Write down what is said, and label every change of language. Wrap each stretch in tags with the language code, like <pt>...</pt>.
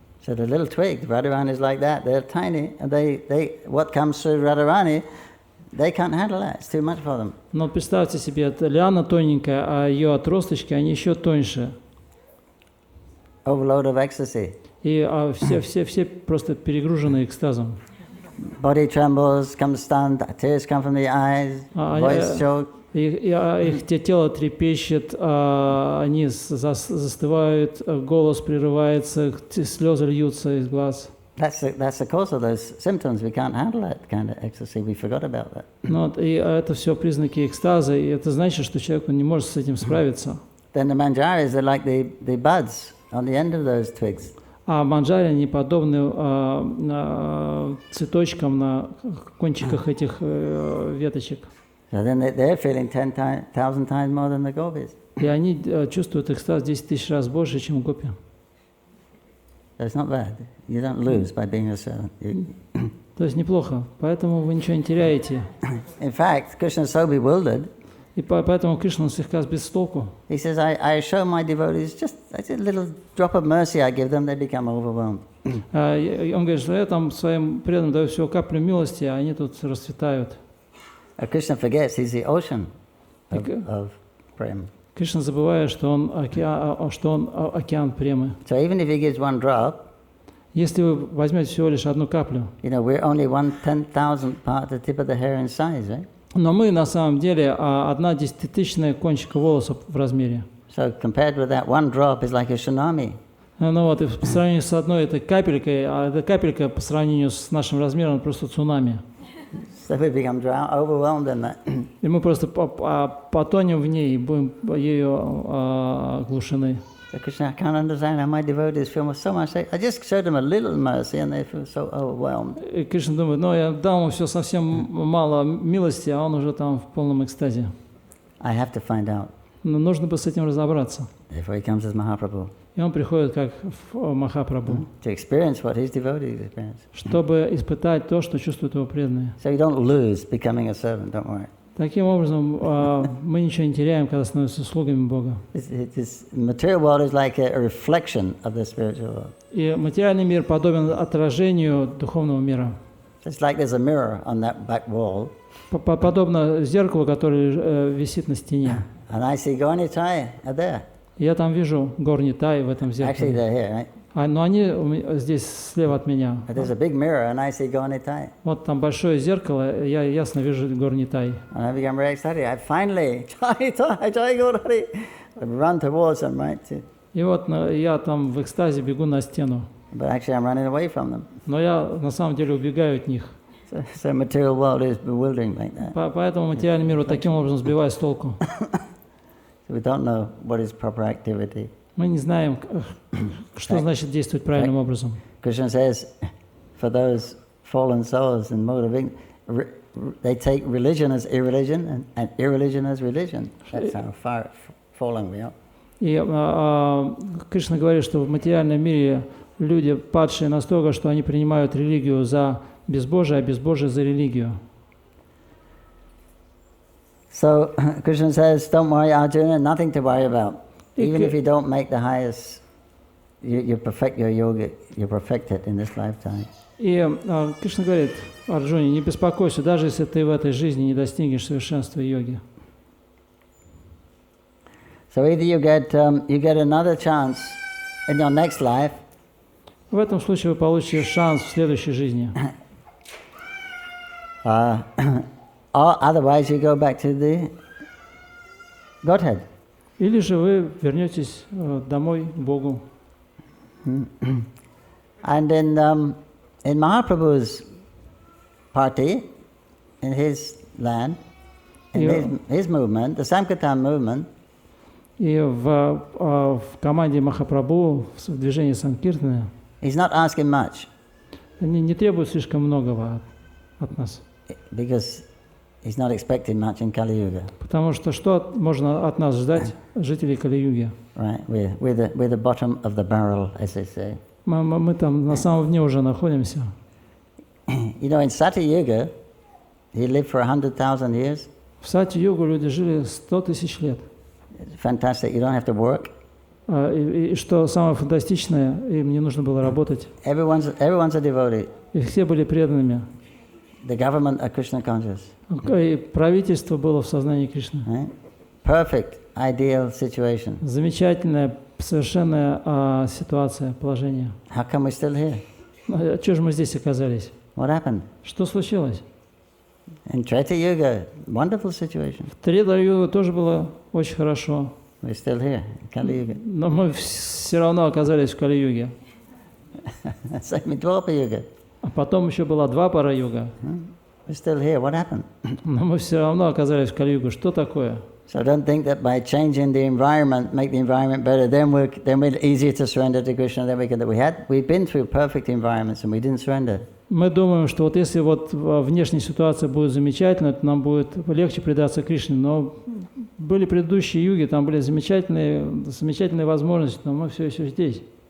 <en>So the little twigs, Radharani is like that. They're tiny, and what comes through Radharani, they can't handle that. It's too much for them.</en> <ru>Но представьте себе, это лиана тоненькая, а ее отросточки, они еще тоньше.</ru> <en>Overload of ecstasy.</en> <ru>И все просто перегружены экстазом.</ru> <en>Body trembles, comes stunned, tears come from the eyes, voice choke.</en> <ru>Их тело трепещет, они застывают, голос прерывается, слезы льются из глаз.</ru> <en>That's the cause of those symptoms. We can't handle that kind of ecstasy. We forgot about that.</en> <ru>И это все признаки экстаза, и это значит, что человек не может с этим справиться.</ru> <en>Then the manjaris are like the buds on the end of those twigs.</en> <ru>А манджари, они подобны цветочкам на кончиках этих веточек.</ru> <en>So then they're feeling 10,000 times more than the gopis.</en> <ru>И они чувствуют экстаз 10 тысяч раз больше, чем гопи.</ru> <en>So it's not bad. You don't lose by being a servant.</en> <ru>То есть неплохо, поэтому вы ничего не теряете.</ru> <en>In fact, Krishna is so bewildered.</en> <ru>И поэтому Кришна слегка сбит с толку.</ru> <en>He says, I show my devotees just a little drop of mercy I give them, they become overwhelmed.</en> <ru>Он говорит, что я там своим преданным даю всего каплю милости, а они тут расцветают.</ru> <en>Krishna forgets he's the ocean of prema.</en> <ru>Кришна забывает, что он океан премы.</ru> <en>So even if he gives one drop,</en> <ru>если вы возьмете всего лишь одну каплю,</ru> <en>we're only 1/10,000th part the tip of the hair in size, right?</en> <ru>Но мы на самом деле 1/10,000 кончика волоса в размере.</ru> <en>So compared with that, one drop is like a tsunami.</en> <ru>Ну вот, и по сравнению с одной этой капелькой, а эта капелька по сравнению с нашим размером просто цунами.</ru> <en>So we become overwhelmed in that.</en> <ru>И мы просто потонем в ней и будем ею оглушены.</ru> <en>So Krishna, I can't understand how my devotees feel so much. I just showed them a little mercy and they feel so overwhelmed.</en> <ru>И Кришна думает, ну я дал ему все совсем мало милости, а он уже там в полном экстазе.</ru> <en>I have to find out.</en> <ru>Но нужно бы с этим разобраться.</ru> <en>Therefore he comes as Mahaprabhu.</en> <ru>И он приходит как Махапрабху,</ru> <en>To experience what his devotees experience.</en> <ru>чтобы испытать то, что чувствуют его преданные.</ru> <en>So you don't lose becoming a servant, don't worry.</en> <ru>Таким образом, мы ничего не теряем, когда становимся слугами Бога.</ru> <en>This material world is like a reflection of the spiritual world.</en> <ru>И материальный мир подобен отражению духовного мира.</ru> <en>It's like there's a mirror on that back wall.</en> <ru>Подобно зеркалу, которое висит на стене.</ru> <en>And I see Gaunitai are there.</en> <ru>Я там вижу гор Нитай в этом</ru> <en>Actually,</en> <ru>зеркале.</ru> <en>they're here, right?</en> <ru>Но они здесь слева от меня.</ru> <en>But there's a big mirror, and I see Gaunitai.</en> <ru>Вот там большое зеркало, я ясно вижу гор Нитай.</ru> <en>And I become very excited. I finally, I run towards them, right?</en> <ru>И вот я там в экстазе бегу на стену.</ru> <en>But actually, I'm running away from them.</en> <ru>Но я на самом деле убегаю от них.</ru> <en>So material world is bewildering like that.</en> <ru>Поэтому материальный мир вот таким образом сбивает с толку.</ru> <en>So we don't know what is proper activity.</en> <ru>Мы не знаем, что значит действовать правильным образом.</ru> <en>Krishna says, for those fallen souls in mode of ignorance, they take religion as irreligion and irreligion as religion. That's how far fallen we are.</en> <ru>И Кришна говорит, что в материальном мире люди падшие настолько, что они принимают религию за безбожие, а безбожие за религию.</ru> <en>So Krishna says, don't worry, Arjuna, nothing to worry about. Even if you don't make the highest, you perfect your yoga, you perfect it in this lifetime.</en> <ru>И Кришна говорит Арджуне, не беспокойся, даже если ты в этой жизни не достигнешь совершенства йоги.</ru> <en>So either you get another chance in your next life.</en> <ru>В этом случае вы получите шанс в следующей жизни.</ru> <en>Or otherwise you go back to the Godhead.</en> <ru>Или же вы вернетесь домой к Богу.</ru> <en>And in Mahaprabhu's party, in his land, in his movement, the Sankirtan movement,</en> <ru>и в команде Махапрабху, в движении Санкиртана,</ru> <en>he's not asking much.</en> <ru>Они не требуют слишком многого от нас.</ru> <en>Because he's not expecting much in Kali Yuga.</en> <ru>Потому что можно от нас ждать, жителей Кали-юги?</ru> <en>Right, we're the bottom of the barrel, as they say.</en> <ru>Мы там на самом дне уже находимся.</ru> <en>You know, in Sati Yuga, he lived for 100,000 years.</en> <ru>В Сати-югу люди жили 100 тысяч лет.</ru> <en>It's fantastic. You don't have to work.</en> <ru>И что самое фантастичное, им не нужно было работать.</ru> <en>Everyone's a devotee.</en> <ru>И все были преданными.</ru> <en>The government are Krishna conscious.</en> <ru>И правительство было в сознании Кришны.</ru> <en>Right? Perfect, ideal situation.</en> <ru>Замечательная, совершенная ситуация, положение.</ru> <en>How come we're still here?</en> <ru>Чего же мы здесь оказались?</ru> <en>What happened?</en> <ru>Что случилось?</ru> <en>In Treta Yuga, wonderful situation.</en> <ru>В Трета-югу тоже было очень хорошо.</ru> <en>We're still here, Kali Yuga.</en> <ru>Но мы все равно оказались в Кали-юге.</ru> <en>Same in Dwapara Yuga.</en> <ru>А потом еще была Двапара-юга.</ru> <en>We're still here. What happened?</en> <ru>Но мы все равно оказались в Кали-югу. Что такое?</ru> <en>So don't think that by changing the environment, make the environment better, then we're easier to surrender to Krishna. Then we've been through perfect environments and we didn't surrender.</en> <ru>Мы думаем, что вот если вот внешняя ситуация будет замечательной, то нам будет легче предаться Кришне. Но были предыдущие юги, там были замечательные возможности, но мы все еще здесь.</ru>